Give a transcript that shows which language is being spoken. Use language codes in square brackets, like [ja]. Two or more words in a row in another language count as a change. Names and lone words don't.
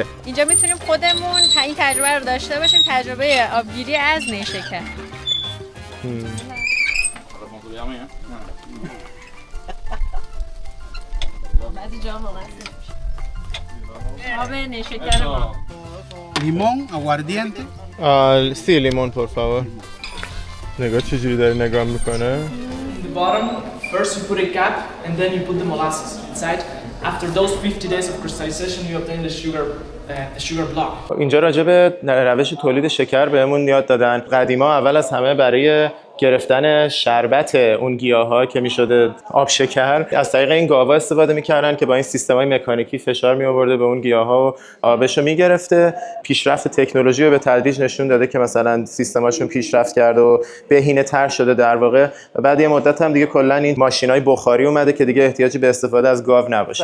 [fa] اینجا میتونیم خودمون این تجربه رو داشته باشیم، تجربه آبگیری از نیشکر. بعضی جا واقعا آب نیشکر ما. [es] لیمون، aguardiente. Sí, limón, por favor. [fa] نگاه چجوری داره نگاه میکنه. [en] The bottom, first you put a cap and then you put the molasses inside. After those 50 days of crystallization you obtain the sugar block. [fa] اینجا راجع به روش تولید شکر بهمون یاد دادن. قدیما اول از همه برای گرفتن شربت اون گیاها که میشده آب شکر از طریق این گاوا استفاده میکردن که با این سیستم‌های مکانیکی فشار میآورده به اون گیاها و آبشو میگرفته. پیشرفت تکنولوژی رو به تدریج نشون داده که مثلا سیستماشون پیشرفت کرده و بهینه‌تر شده در واقع و بعد یه مدت هم دیگه کلا این ماشینای بخاری اومده که دیگه احتیاجی به استفاده از گاو نباشه.